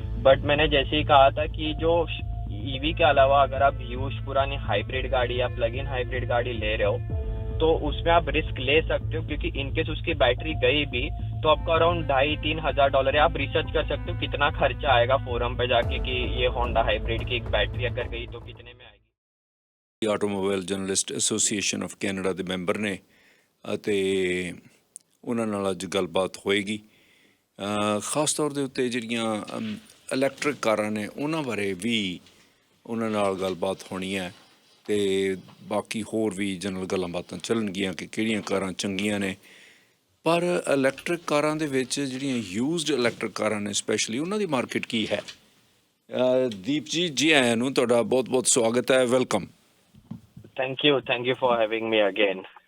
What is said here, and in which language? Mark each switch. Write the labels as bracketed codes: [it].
[hi] But मैंने जैसे ही कहा था कि जो ईवी के अलावा अगर आप यूज पुरानी हाइब्रिड गाड़ी या प्लग इन हाइब्रिड गाड़ी ले रहे हो तो उसमें आप रिस्क ले सकते हो, क्योंकि इनकेस उसकी बैटरी गई भी तो आपको अराउंड $2,500-3,000 है। आप रिसर्च कर सकते हो कितना खर्चा आएगा फोरम पे जाके कि ये होंडा हाइब्रिड की एक बैटरी अगर गई तो कितने में आएगी। [pa] Automobile journalist association of Canada ਦੇ ਮੈਂਬਰ ਨੇ ਅਤੇ ਉਹਨਾਂ ਨਾਲ ਅੱਜ ਗੱਲਬਾਤ ਹੋਏਗੀ। ਖਾਸ ਤੌਰ ਦੇ ਉੱਤੇ ਜਿਹੜੀਆਂ ਇਲੈਕਟ੍ਰਿਕ ਕਾਰਾਂ ਨੇ ਉਹਨਾਂ ਬਾਰੇ ਵੀ ਉਹਨਾਂ ਨਾਲ ਗੱਲਬਾਤ ਹੋਣੀ ਹੈ, ਅਤੇ ਬਾਕੀ ਹੋਰ ਵੀ ਜਨਰਲ ਗੱਲਾਂ ਬਾਤਾਂ ਚੱਲਣਗੀਆਂ ਕਿ ਕਿਹੜੀਆਂ ਕਾਰਾਂ ਚੰਗੀਆਂ ਨੇ। ਪਰ ਇਲੈਕਟ੍ਰਿਕ ਕਾਰਾਂ ਦੇ ਵਿੱਚ ਜਿਹੜੀਆਂ ਯੂਜ਼ਡ ਇਲੈਕਟ੍ਰਿਕ ਕਾਰਾਂ ਨੇ ਸਪੈਸ਼ਲੀ ਉਹਨਾਂ ਦੀ ਮਾਰਕੀਟ ਕੀ ਹੈ। ਦੀਪ ਜੀ ਆਇਆਂ ਨੂੰ, ਤੁਹਾਡਾ ਬਹੁਤ ਬਹੁਤ ਸਵਾਗਤ ਹੈ, welcome. [en] Thank you for having me again.